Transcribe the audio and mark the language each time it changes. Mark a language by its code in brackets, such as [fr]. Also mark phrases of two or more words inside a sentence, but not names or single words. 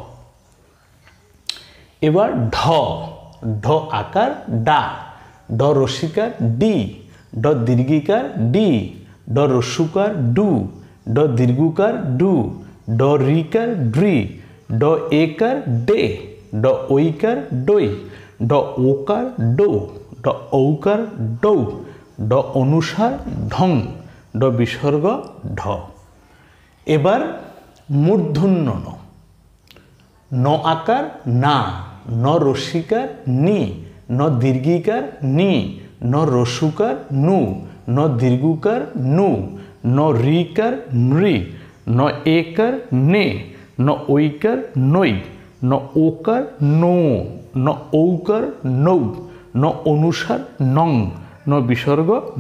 [bn] এবার ঢ, ঢ আকার ডা, ড রসিকার ডি, ড দীর্ঘিকার ডি, ড রস্যুকার ডু, ড দীর্ঘকার ডু, ড রিকার ড্রি, ড একার ডে, ড ঐকার ডই, ড ওকার ডো, ড ঔকার ডৌ, ড অনুসার ঢং, ড বিসর্গ ঢ। এবার মূর্ধন্য ন, ন আকার না, ন রসিকার নি, ন দীর্ঘিকার নি, ন রস্যুকার নু, ন দীর্ঘকার নু, ন রিকার নৃ, ন একার নে, ন ঐকার নৈ, ন ওকার নো, ন ঔকার নৌ, ন অনুসার নং, ন বিসর্গ ন।